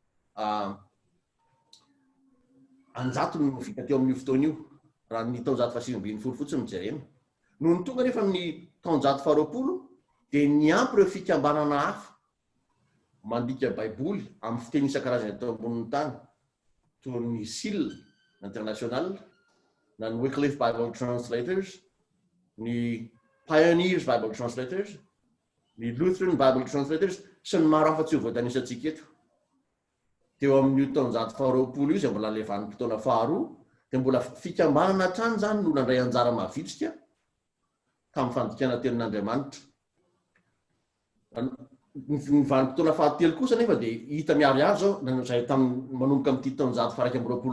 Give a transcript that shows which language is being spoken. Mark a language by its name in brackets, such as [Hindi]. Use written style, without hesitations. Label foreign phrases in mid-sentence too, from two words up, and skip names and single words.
[Malagasy] Anjato no vita teo amin'io fotoana io raha ny taonjato fahasivy ambin'ny folo fotsiny mijerena. No ny tonga nefa amin'ny taonjato faharoapolo dia niampy ireo fikambanana hafa mandika baiboly amin'ny fiteny isan-karazany atao ambonin'ny tany toy ny SIL International, na ny Wycliffe Bible Translators, ny Pioneers Bible Translators, ny Lutheran Bible Translators sy ny maro hafa tsy ho voatanisantsika eto. Teo amin'ny taonjato faharoapolo io izay mbola ilay vanim-potoana faharoa dia mbola fikambanana hatrany zany no nandray anjara mavitsika tamin'ny fandikana tenin'Andriamanitra. Ny vanim-potoana fahatelo kosa nefa dia hita miariary zao izay tamin'ny manomboka amin'ity taonjato faha 20